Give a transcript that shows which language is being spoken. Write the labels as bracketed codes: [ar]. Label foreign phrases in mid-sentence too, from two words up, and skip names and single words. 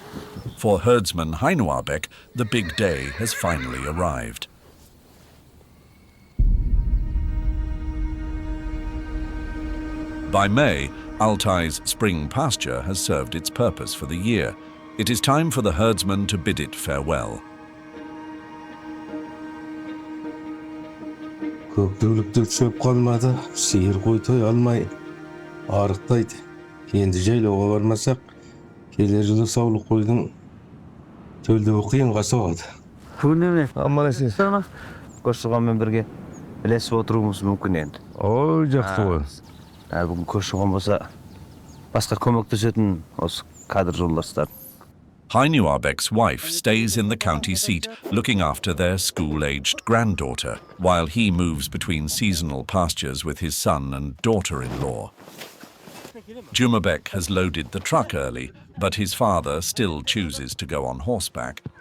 [en] For herdsman Heinuabek, the big day has finally arrived. By May, Altai's spring pasture has served its purpose for the year. It is time for the herdsman to bid it farewell. [kk] Көктөйлікті шөп қалмады, сиыр қой той алмай, арықтайды. Енді жайлауға бармасақ, келер жылы саулық қойдың төлдеуі қиынға соғады. Бүгін неме? Аман есен. Көрші-қолмен бірге ілесіп отыруымыз мүмкін енді. Ой, жақсы ғой. Бүгін көрші-қол болса, басқа көмектесетін осы кадр жолдастар. [en] Heinuabek's wife stays in the county seat, looking after their school-aged granddaughter, while he moves between seasonal pastures with his son and daughter-in-law. Jumabek has loaded the truck early, but his father still chooses to go on horseback.